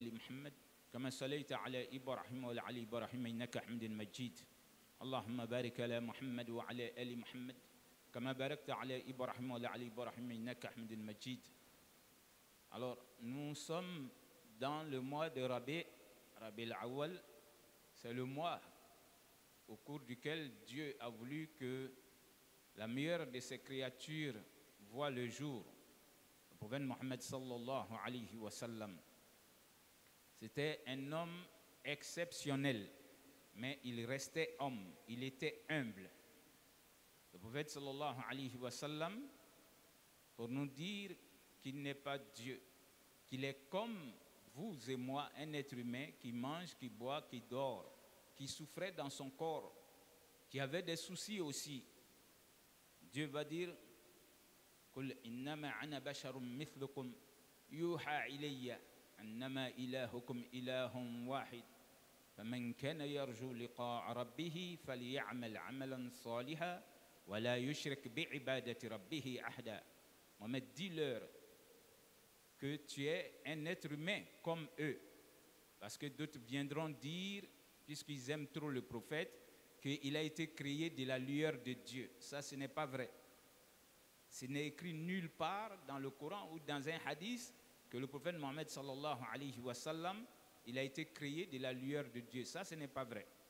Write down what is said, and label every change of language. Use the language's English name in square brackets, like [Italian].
[Arabic] محمد كما صليت على إبراهيم وعلى آل إبراهيم إنك حميد مجيد اللهم بارك على محمد وعلى آل محمد كما باركت على إبراهيم وعلى آل إبراهيم إنك حميد مجيد. [French] Alors, nous sommes dans le mois de Rabi al-Awwal. C'est le mois au cours duquel Dieu a voulu que la meilleure de ses créatures voit le jour. Le prophète Mohammed sallallahu alayhi wa sallam. C'était un homme exceptionnel, mais il restait homme, il était humble. Le prophète sallallahu alayhi wa sallam, pour nous dire qu'il n'est pas Dieu, qu'il est comme vous et moi, un être humain qui mange, qui boit, qui dort, qui souffrait dans son corps, qui avait des soucis aussi. Dieu va dire [Arabic] قل إنما أنا بشر مثلكم يوحى إلي أنما إلهكم إله واحد فمن كان يرجو لقاء ربه فليعمل عملا صالحا ولا يشرك بعبادة ربه أحدا. [French] Mohammed, dis-leur que tu es un être humain comme eux, parce que d'autres viendront dire, puisqu'ils aiment trop le prophète, qu'il a été créé de la lueur de Dieu. Ça, ce n'est pas vrai. Ce n'est écrit nulle part dans le Coran ou dans un hadith que le prophète Mohammed sallallahu alayhi wa sallam, il a été créé de la lueur de Dieu. Ça, ce n'est pas vrai.